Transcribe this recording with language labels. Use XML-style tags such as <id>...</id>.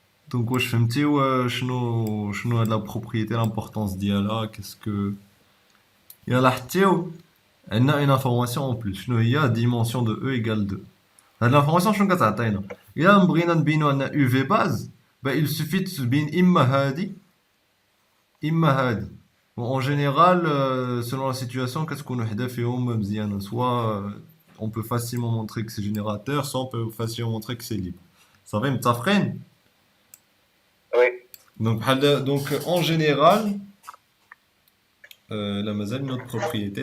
<ar>Donc واش فهمتيو شنو هاد لا بروبريتي l'importance ديالها؟ كاسكو يلا لاحظتيو عندنا</ar> <fr>une information en plus.</fr> <ar>شنو هي</ar> <fr>dimension de E égale 2.</fr> <ar>هاد l'information شنو كتعطينا؟ إلا بغينا نبينو أن UV base</ar> <fr>il suffit</fr> <ar>تبين إما هادي إما هادي.</ar> <fr>En général, selon la situation,</fr> <ar>كتكون وحدة فيهم مزيانة.</ar> <fr>Soit on peut facilement montrer que c'est générateur, soit on peut facilement montrer que c'est libre. Ça va متفقين؟ Oui. Donc en général, là mazal une autre propriété.</fr>